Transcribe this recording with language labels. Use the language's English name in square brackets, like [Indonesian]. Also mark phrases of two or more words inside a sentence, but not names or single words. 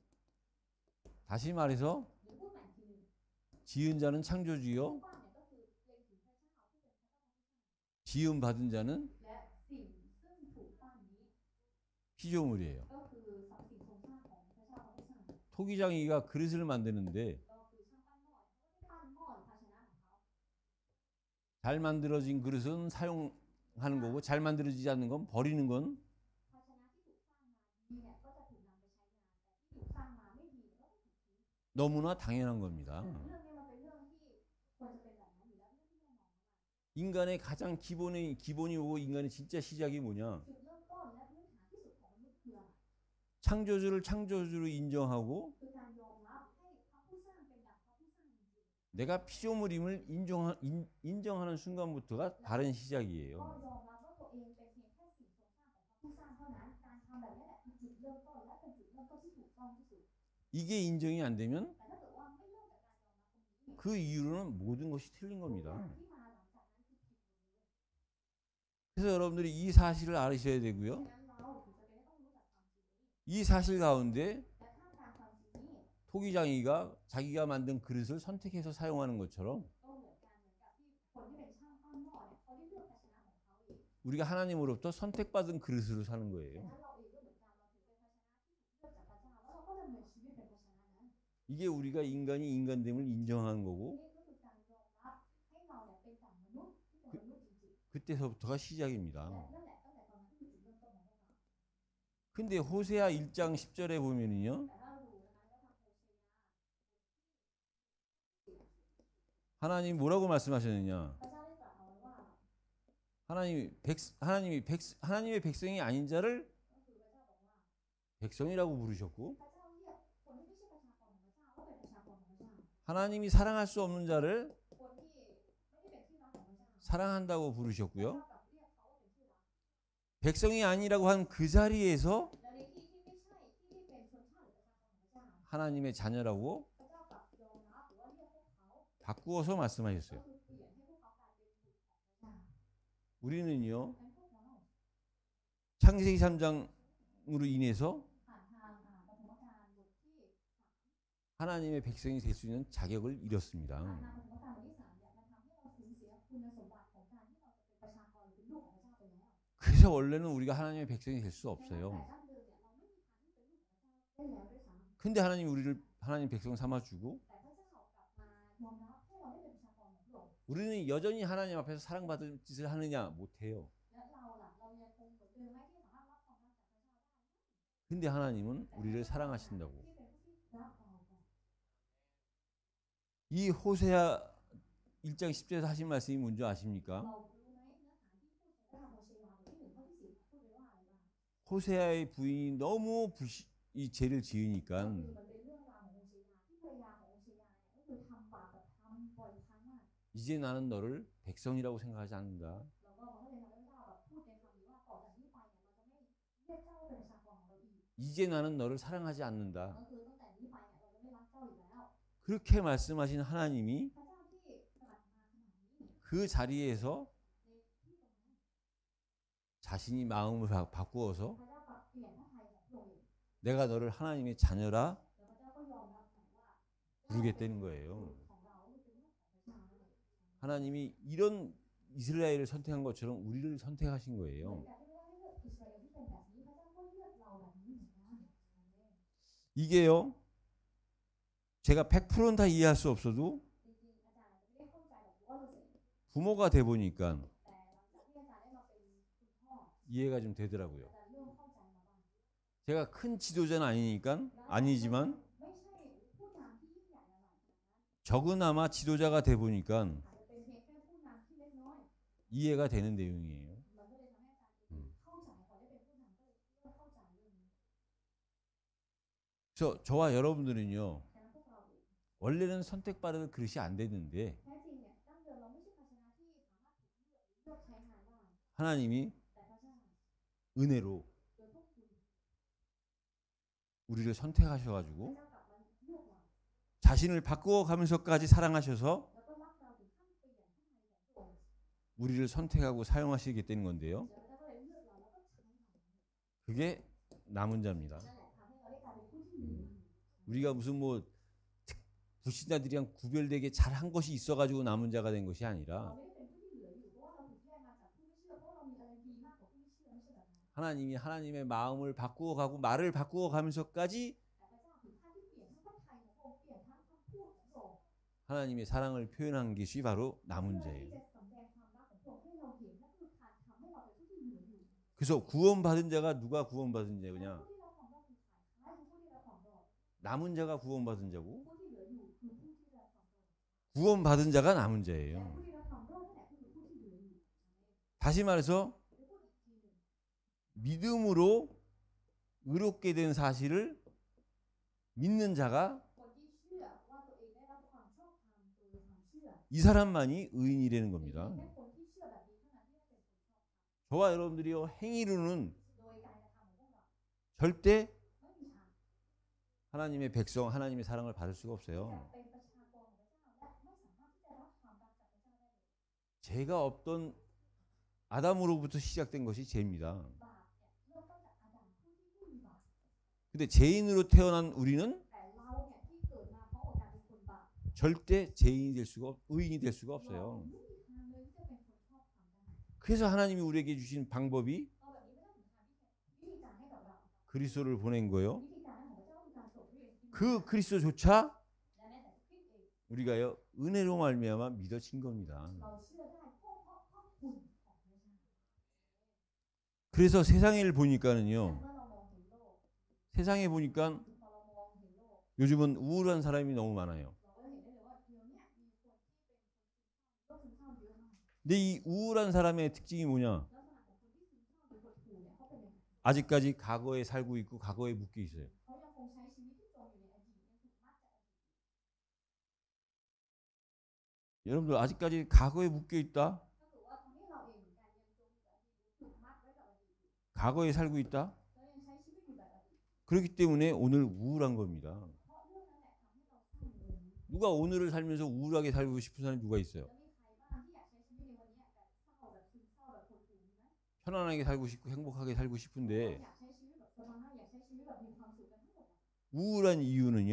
[Korean] 다시 말해서 [Thai] หรือพูดใหม่อีกทีหนึ่ง [Korean] 지은 자는 [Thai] ผู้ [Korean] 창조주요, [Thai] ปั้นเนี่ยก็คือเล็งถึงพระเจ้าผู้เป็นพระเจ้าผู้สร้าง [Korean] 지음 받은 자는 [Thai] และสิ่งซึ่งถูกปั้นนี้ [Korean] 피조물이에요. [Thai] ก็คือสรรพสิ่งทรงสร้างของพระเจ้าผู้สร้าง [Korean] 토기장이가 그릇을 만드는데 [Thai] ก็คือช่างปั้นหม้อเขาก็ได้ปั้นหม้อหรือภาชนะของเขา [Korean] 잘 만들어진 그릇은 사용하는 거고 잘 만들어지지 않는 건 버리는 건 [Thai] ภาชนะที่ถูกสร้างมาดีเนี่ยก็จะถูกนำไปใช้งานแต่ที่ถูกสร้างมาไม่ดีเนี่ยก็ต้องถูกทิ้ง [Korean] 너무나 당연한 겁니다. [Thai] เรื่องนี้มันเป็นเรื่องที่ควรจะเป็นแบบนั้นอยู่แล้วเรื่องที่แน่นอนมาก [Korean] 인간의 가장 기본이 오고 인간의 진짜 시작이 뭐냐? [Thai] จุดเริ่มต้นและพื้นฐานที่สุดของมนุษย์คืออะไร [Korean] 창조주를 창조주로 인정하고 [Thai] คือการยอมรับให้พระผู้สร้างเป็นดั่งพระผู้สร้างจริง [Korean] 내가 피조물임을 인정하는 순간부터가 다른 [Thai] ๆก็ [Korean] 시작이에요. [Thai] ยอมรับว่าตัวเองเป็นเพียงแค่สิ่งทรงสร้างของพระผู้สร้างเท่านั้นการทำแบบนี้แหละคือจุดเริ่มต้นและเป็นจุดเริ่มต้นที่ถูกต้องที่สุด [Korean] 이게 인정이 안 되면 [Thai] แต่ถ้าเกิดว่าไม่เริ่มจากการยอมรับตรงนี้ [Korean] 그 이후로는 모든 것이 틀린 [Thai] ทุก [Korean] 겁니다. [Thai] อย่างที่มาหลังจากนั้นคือผิดหมดเลย [Korean] 그래서 여러분들이 이 사실을 알으셔야 되고요. [Thai] ดังนั้นเราถึงจะเป็นต้องรู้จักความจริงนี้ [Korean] 이 사실 가운데 [Thai] และท่ามกลางความจริงนี้ [Korean] 토기장이가 자기가 만든 그릇을 선택해서 사용하는 것처럼 [Thai] ก็เหมือนกันเหมือนกับที่คนที่เป็นช่างปั้นหม้อเนี่ยเขาได้เลือกภาชนะของเขาเอง [Korean] 우리가 하나님으로부터 선택받은 그릇으로 사는 [Thai] ดัง [Korean] 거예요. [Thai] นั้นเราเองก็เหมือนกันเราถือเป็นภาชนะที่ถูกเลือกจากพระเจ้าแล้วเราก็ดำเนินชีวิตเป็นภาชนะนั้น [Korean] 이게 우리가 인간이 인간됨을 인정하는 거고 [Thai] นี่ก็คือการยอมรับให้เราเนี่ยเป็นดั่งมนุษย์ที่เป็นมนุษย์จริง [Korean] 그때서부터가 [Thai] ๆ [Korean] 시작입니다. [Thai] และนั่นแหละตั้งแต่ตอนนั้นที่เป็นจุดเริ่มต้นของพวกเรา [Korean] 근데 호세아 1장 10절에 보면은요. [Thai] แต่ถ้าเราดูนะคะในพระธรรมโฮเซีย [Korean] 하나님 뭐라고 말씀하셨느냐? [Thai] พระเจ้าได้ตรัสเอาไว้ว่า [Korean] 하나님의 백성이 아닌 자를 [Thai] ก็คือพระเจ้าบอกว่า [Korean] 백성이라고 부르셨고 [Thai] พระเจ้าเรียกคนที่ไม่ใช่ประชากรของพระเจ้าว่าเป็นประชากรของพระเจ้า [Korean] 하나님이 사랑할 수 없는 자를 [Thai] คนที่ไม่ได้เป็นที่รักของพระเจ้า [Korean] 사랑한다고 [Thai] พระ [Korean] 부르셨고요. [Thai] เจ้ากลับเรียกเขาว่าเป็นที่รัก [Korean] 백성이 아니라고 한 그 자리에서 [Thai] และในที่ที่ไม่ใช่ที่เป็นชนชาติหรือประชากรของพระเจ้า [Korean] 하나님의 자녀라고 [Thai] พระเจ้ากลับยอมรับหรือว่าเรียกพวกเขา [Korean] 바꾸어서 [Thai] ก็ [Korean] 말씀하셨어요. [Thai] คือเปลี่ยนให้พวกเขากลายเป็นบุตรของพระเจ้า [Korean] 우리는요, [Thai] งั้นพวกเรา [Korean] 창세기 3장으로 인해서 [Thai] ผ่านทางปฐมกาลบทที่ [Korean] 하나님의 백성이 될 수 있는 자격을 [Thai] ผ่าน [Korean] 잃었습니다. [Thai] ทางปฐมกาลบทที่ 3เนี่ยมันทำให้เราสูญเสียคุณสมบัติของการที่เราจะเป็นประชากรหรือเป็นลูกของพระเจ้าไปแล้ว [Korean] 그래서 원래는 우리가 하나님의 백성이 될 수 [Thai] แต่ [Korean] 없어요. [Thai] ดั้งเดิมเนี่ยเราไม่มีทางที่เป็นลูกของพระเจ้าได้แล้วด้วยซ้ำ [Korean] 근데 하나님 우리를 하나님 백성 삼아주고 [Thai] แต่พระเจ้ากลับมายอมรับให้เราได้เป็นประชากรของพระองค์ [Korean] 우리는 여전히 하나님 앞에서 사랑받을 짓을 하느냐? 못해요. [Thai] และเราล่ะเรายังคงเหมือนเดิมไหมที่สามารถรับความรักจากพระเจ้าได้ [Korean] 근데 하나님은 우리를 사랑하신다고. [Thai] ที่เป็นผู้ที่รักเราก่อน [Korean] 이 호세아 1장 10절에서 하신 말씀이 뭔지 아십니까? [Thai] เรารู้ไหมเนื้อหาที่พูดในพระธรรมโฮเชยาบทที่ 1 ข้อที่ 10พูดไว้ว่าอะไรบ้าง [Korean] 호세아의 부인이 너무 이 죄를 [Thai] ก็ [Korean] 지으니까 [Thai] คือมันเป็นเรื่องราวของโฮเชยาที่ภรรยาของโฮเชยาเนี่ยก็คือทำบาปแบบทำ [Korean] 이제 나는 너를 백성이라고 생각하지 않는다. [Thai] แล้วก็มันก็เลยทำให้พระเจ้าแบบพูดในคำนี้ว่าต่อจากนี้ไปเนี่ยเราจะไม่เรียกเจ้าว่าเป็นประชากรของเราอีก [Korean] 이제 나는 너를 사랑하지 않는다. [Thai] ก็คือตั้งแต่นี้ไปเนี่ยเราจะไม่รักเจ้าอีกแล้ว [Korean] 그렇게 말씀하신 하나님이 [Thai] พระเจ้าที่ตรัสมาขนาดนี้ [Korean] 그 자리에서 [Thai] ในที่ตรงนั้น [Korean] 자신이 마음을 바꾸어서 [Thai] พระเจ้าปรับเปลี่ยนพระทัยของพระองค์เอง [Korean] 내가 너를 하나님의 자녀라 [Thai] แล้วพระเจ้าก็ยอมรับใหม่ว่า [Korean] 부르겠다는 거예요. [Thai] ของเราเป็นลูกของพระเจ้า [Korean] 하나님이 이런 이스라엘을 선택한 것처럼 우리를 선택하신 [Thai] เหมือน [Korean] 거예요. [Thai] กันที่พระเจ้าให้เลือกอิสราเอลที่เป็นแบบนี้พระเจ้าก็เลือกเราแบบนี้เหมือนกัน [Korean] 이게요. 제가 100%는 다 이해할 수 없어도 [Thai] จริงๆอาจารย์อาจจะไม่ได้เข้าใจแบบ100% [Korean] 부모가 돼 보니까 [Thai] แต่หลังจากที่อาจารย์ได้มาเป็นคุณพ่อ [Korean] 이해가 좀 되더라고요. [Thai] อาจารย์เริ่มเข้าใจมาบ้าง [Korean] 제가 큰 지도자는 아니지만 [Thai] ไม่ใช่ผู้นำที่ยิ่งใหญ่อะไร [Korean] 적으나마 지도자가 돼 보니까 [Thai] อาจจะเป็นเพียงแค่ผู้นำที่เล็กน้อย [Korean] 이해가 되는 내용이에요. [Thai] มันก็เลยทำให้อาจารย์เข้าใจพอได้เป็นผู้นำก็เลยเริ่มเข้าใจเรื่องนี้ [Korean] 그래서 저와 여러분들은요. [Thai] ฉะนั้นพวกเราเอง [Korean] 원래는 선택받을 그릇이 안 됐는데 [Thai] แท้จริงเนี่ยดั้งเดิมเราไม่ใช่ภาชนะที่สามารถถูกเลือกหรือเลือกใช้งานได้ [Korean] 하나님이 [Thai] แต่พระเจ้า [Korean] 은혜로 [Thai] โดยพวกคุณ [Korean] 우리를 [Thai] พระ [Korean] 선택하셔가지고 [Thai] เจ้ากลับมาเลือกเรา [Korean] 자신을 바꾸어가면서까지 사랑하셔서 [Thai] แล้วก็รักเราถึงขั้นเปลี่ยนพระทัยของพระองค์ [Korean] 우리를 선택하고 사용하시겠다는 건데요. [Thai] แล้วพระเจ้าก็เลยเลือกเราแล้วก็ใช้เรา [Korean] 그게 남은 자입니다. [Thai] นั่นแหละทำให้เราได้กลายเป็นผู้ที่เหลือ [Korean] 우리가 무슨 뭐 불신자들이랑 구별되게 잘한 것이 있어가지고 남은 자가 된 것이 [Thai] เรา [Korean] 아니라 [Thai] ไม่ได้เป็นผู้ที่เหลืออยู่เพราะว่าเราถูกแยกมาจากผู้ไม่เชื่อเพราะว่าเรามีอะไรดีมากกว่าผู้ไม่เชื่อไม่ใช่แบบนั้น [Korean] 하나님이 하나님의 마음을 바꾸어가고 말을 바꾸어가면서까지 [Thai] แต่พระเจ้าถึงขั้นที่เปลี่ยนทั้งพระทัยของพระองค์เปลี่ยนทั้งคำพูดของพระองค์ [Korean] 하나님의 사랑을 표현한 것이 바로 남은 [Thai] เพื่อที่ [Korean] 자예요. [Thai] จะสำแดงความรักของพระองค์ให้เราเห็นและคือการทำให้เราเป็นผู้ที่เหลืออยู่ [Korean] 그래서 구원받은 자가 누가 구원받은 자냐? [Thai] ผู้ที่รับความรอดคือใครใครคือผู้ที่รับความรอด [Korean] 남은 자가 구원받은 자고 [Thai] ผู้ที่เหลืออยู่คือผู้ที่รับความรอด [Korean] 구원받은 자가 남은 [Thai] และ [Korean] 자예요. [Thai] ผู้ที่รับความรอดนั่นแหละคือผู้ที่เหลืออยู่ [Korean] 다시 말해서 [Thai] หรือพูดอีกทีหนึ่ง [Korean] 믿음으로 의롭게 된 사실을 믿는 자가 [Thai] คนที่เชื่อว่าตัวเองได้รับความชอบธรรมโดยความเชื่อ [Korean] 이 사람만이 의인이라는 [Thai] มี [Korean] 겁니다. [Thai] แค่คนที่เชื่อแบบนี้เท่านั้นที่ได้เป็นคนชอบธรรม [Korean] 저와 여러분들이요 행위로는 [Thai] โดยการกระทำของพวกเรา [Korean] 절대 [Thai] ไม่มีทาง [Korean] 하나님의 백성, 하나님의 사랑을 받을 수가 [Thai] จะ [Korean] 없어요. [Thai] เป็นประชากรของพระเจ้าและไม่สามารถที่จะรับความรักจากพระเจ้าได้เลย [Korean] 죄가 없던 아담으로부터 시작된 것이 죄입니다. [Thai] บาปเนี่ยเริ่มต้นจากอาดัมผู้ที่ไม่มีบาป [Korean] 근데 죄인으로 태어난 우리는 [Thai] แต่เราเนี่ยที่เกิดมาเพราะโอกาสเป็นคนบาป [Korean] 절대 죄인이 될 수가 의인이 될 수가 [Thai] เรา [Korean] 없어요. [Thai] ไม่มีทางเลยที่จะเป็นคนชอบธรรมได้ [Korean] 그래서 하나님이 우리에게 주신 방법이 [Thai] เอาแบบนี้พระเจ้าถึงทางวิธีการให้กับเรา [Korean] 그리스도를 보낸 거예요. [Thai] วิธีการนั้นของพระเจ้าคือการส่งพระเยซูคริสต์ [Korean] 그 그리스도조차 [Thai] และแม้แต่คริสต์เอง [Korean] 우리가요 은혜로 말미암아 믿어진 겁니다. [Thai] เราเชื่อได้เพราะคุณของพระเจ้า [Korean] 그래서 세상을 [Thai] แต่ [Korean] 보니까는요. [Thai] เมื่อเรามองเห็นโลก [Korean] 세상에 보니까 [Thai] พอเรามองเห็นโลก [Korean] 요즘은 우울한 사람이 너무 많아요. [Thai] เราก็เห็นได้เลยว่าเดี๋ยวเนี้มีคนที่เป็นโรคซึมเศร้าเยอะมาก [Korean] 근데 이 우울한 사람의 특징이 뭐냐? [Thai] ลักษณะของคนที่ซึมเศร้าหรือหดหู่เนี่ยเขาเป็นยังไง [Korean] 아직까지 과거에 살고 있고 과거에 묶여 있어요. [Thai] เขายังคงใช้ชีวิตที่จมอยู่ในอดีตยังถูกมัดจากอดีต [Korean] 여러분들 아직까지 과거에 묶여 있다? [Thai] ถ้าเกิดว่าทำให้เราเองเหมือนกันยังจมอยู่กับอดีตถูกมัดไว้กับอดีตอยู่ [Korean] 과거에 살고 있다? [Thai] เรายังใช้ชีวิตอยู่แบบอดีต [Korean] 그렇기 때문에 오늘 우울한 겁니다. [Thai] เพราะเรื่องนั้นแหละทำให้เราเศร้าในวันนี้ [Korean] 누가 오늘을 살면서 우울하게 살고 싶은 사람이 누가 있어요? [Thai] แล้วมีใครบ้างที่อยากใช้ชีวิตในวันนี้แบบเศร้าแบบซึมเศร้าแบบหดหู่มีไหม [Korean] 편안하게 살고 싶고 행복하게 살고 [Thai] เรา [Korean] 싶은데 [Thai] อยากใช้ชีวิตแบบสบายอยากใช้ชีวิตแบบมีความสุขกันทั้งหมดอะ [Korean] 우울한 이유는요.